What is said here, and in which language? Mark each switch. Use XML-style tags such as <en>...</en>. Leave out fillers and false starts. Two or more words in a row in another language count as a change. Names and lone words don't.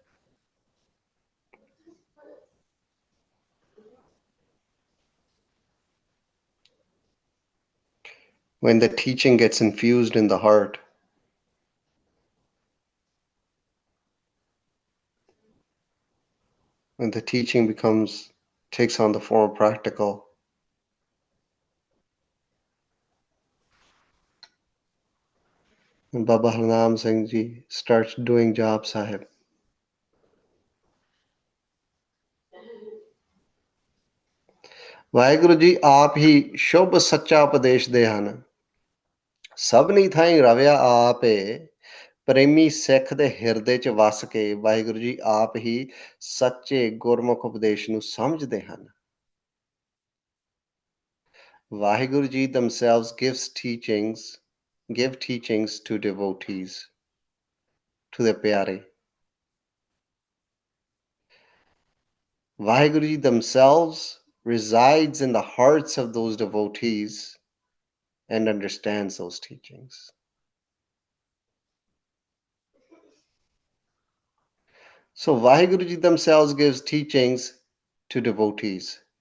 <en>When the teaching gets infused in the heart, when the teaching takes on the form of practical, and Baba Harnam Singh Ji starts doing job sahib.</en> <pa>ਵਾਹਿਗੁਰੂ ਜੀ ਆਪ ਹੀ ਸ਼ੁਭ ਸੱਚਾ ਉਪਦੇਸ਼ ਦੇ ਹਨ ਸਭਨੀ ਥਾਈਂ ਰਵਿਆ ਆਪੇ ਪ੍ਰੇਮੀ ਸਿੱਖ ਦੇ ਹਿਰਦੇ 'ਚ ਵਸ ਕੇ ਵਾਹਿਗੁਰੂ ਜੀ ਆਪ ਹੀ ਸੱਚੇ ਗੁਰਮੁਖ ਉਪਦੇਸ਼ ਨੂੰ ਸਮਝਦੇ ਹਨ</pa> <en>Vaheguru Ji themselves give teachings to devotees, to the pyare. Vaheguru Ji themselves resides in the hearts of those devotees and understands those teachings. So Vaheguru Ji themselves gives teachings to devotees.</en>